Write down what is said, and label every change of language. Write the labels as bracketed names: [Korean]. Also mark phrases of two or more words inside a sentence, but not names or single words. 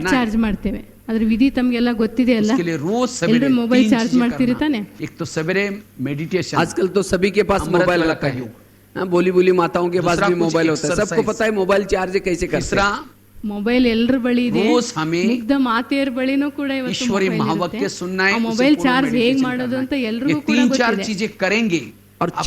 [Kannada] ಚಾರ್ಜ್ ಮಾಡ್ತೇವೆ, ಅದ್ರ ವಿಧಿ ತಮಗೆಲ್ಲ ಗೊತ್ತಿದೆ ಅಲ್ಲ. [Hindi] उसके लिए रोज सवेरे [Kannada] ಎಲ್ಲರೂ ಮೊಬೈಲ್ [Hindi] 3 [Kannada] ಚಾರ್ಜ್ [Hindi] चीजें [Kannada] ಮಾಡ್ತೀರಿ [Hindi] करना। [Kannada] ತಾನೆ? [Hindi] एक तो सवेरे मेडिटेशन, आजकल तो सभी के पास अमृत मोबाइल वाला रहता है। योग। हाँ, बोली बोली माताओं के पास दूसरा भी कुछ मोबाइल होता है, सबको exercise। पता है मोबाइल चार्ज कैसे करते तीसरा हैं। [Kannada] ಮೊಬೈಲ್ ಎಲ್ಲರ ಬಳಿ ಇದೆ, [Hindi] रोज हमें [Kannada] ಮುಗ್ಧ ಮಾತೆಯರ ಬಳಿನೂ ಕೂಡ ಇವತ್ತು [Hindi] ईश्वरी [Kannada] ಮೊಬೈಲ್ [Hindi] महावाक्य [Kannada] ಇರುತ್ತೆ. [Hindi] सुनना है, [Kannada] ಆ [Hindi] उसे [Kannada] ಮೊಬೈಲ್ [Hindi] पूर्ण [Kannada] ಚಾರ್ಜ್ ಹೇಗ್ [Hindi] meditation [Kannada] ಮಾಡೋದು [Hindi] करना [Kannada] ಅಂತ [Hindi] है। ये [Kannada] ಎಲ್ರಿಗೂ ಕೂಡ [Hindi] 3-4 [Kannada] ಗೊತ್ತಿದೆ. [Hindi] चीजें करेंगे